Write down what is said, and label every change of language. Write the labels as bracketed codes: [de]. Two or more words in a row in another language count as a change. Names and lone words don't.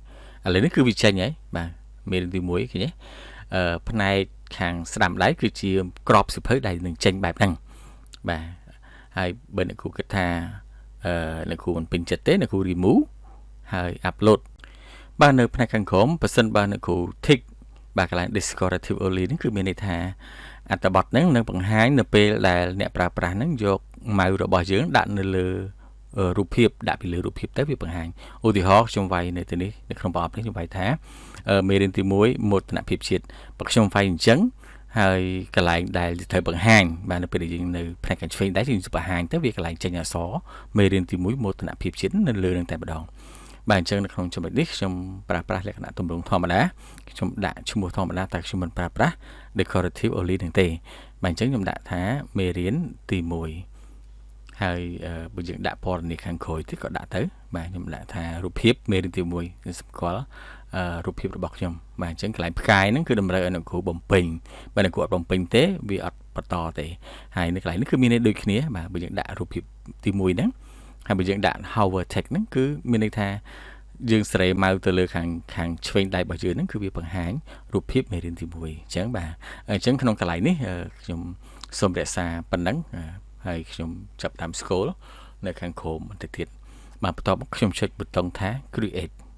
[km] ឡូវនេះគឺវាចេញហើយបាទមេរៀនទី1ឃើញទេផ្នែកខាងស្ដាំដៃគឺជាក្របសៀវភៅដែលនឹងចេញបែបហ្នឹងបាទហើយបើអ្នកគ្រូគិតថាអ្នកគ្រូមិនពេញចិត្តទេអ្នកគ្រូ remove ហើយ upload បាទនៅផ្នែកខាងក្រោមបើសិនបើ អ្នកគ្រូ tick បាទកន្លែង [en] decorative only [km] នេះគឺមានន័យថាអត្ថបទហ្នឹងនឹងបង្ហាញនៅពេលដែលអ្នកប្រើប្រាស់ហ្នឹងយកម៉ៅរបស់យើងដាក់នៅលើរូ បភាពដាក់ពីលើរូបភាពទៅវាបង្ហាញឧទាហរណ៍ខ្ញុំវាយនៅទីនេះនៅក្នុងប្រអប់នេះខ្ញុំវាយថាមេរៀនទី1មោទនភាពជាតិបើខ្ញុំវាយអញ្ចឹងហើយកន្លែងដែលត្រូវបង្ហាញបាទនៅពេលដែលយើងនៅផ្នែកខាងឆ្វេងដៃយើងបង្ហាញទៅវាកន្លែងចេញអក្សរមេរៀនទី1មោទនភាពជាតិនៅលើនឹងតែម្ដងបាទអញ្ចឹងនៅក្នុងចំណុចនេះខ្ញុំប្រើប្រាស់លក្ខណៈទម្រង់ធម្មតាខ្ញុំដាក់ឈ្មោះធម្មតាតែខ្ញុំមិនប្រើប្រាស់ [en] decorative only [km] នឹងទេបាទអញ្ចឹងខ្ញុំដាក់ថាមេរៀនទី 1ហើយបើយើងដាក់ពណ៌នាខាងក្រោយទៀតក៏ដាក់ទៅបាទខ្ញុំដាក់ថារូបភាពមេរៀនទី1គឺសម្គាល់រូបភាពរបស់ខ្ញុំបាទអញ្ចឹងកន្លែង ផ្កាយហ្នឹងគឺតម្រូវឲ្យអ្នកគ្រូបំពេញបើអ្នកគ្រូអត់បំពេញទេវាអត់បន្តទេហើយនៅកន្លែងនេះគឺមានន័យដូចគ្នាបាទបើយើងដាក់រូបភាពទី1ហ្នឹងហើយបើយើងដាក់ [en] hover text [km] ហ្នឹងគឺមានន័យថាយើងសេរីម៉ៅទៅលើខាងឆ្វេងដៃរបស់យើងហ្នឹងគឺវាបង្ហាញរូបភាពមេរៀនទី1អញ្ចឹងបាទអញ្ចឹងក្នុងកន្លែងនេះខ្ញុំសូមរក្សាប៉ុណ្ណឹងហើយខ្ញុំចាប់តាម scroll នៅខាងក្រោមបន្តិចទៀតបាទបន្ទាប់មកខ្ញុំចុចប៊ូតុងថា create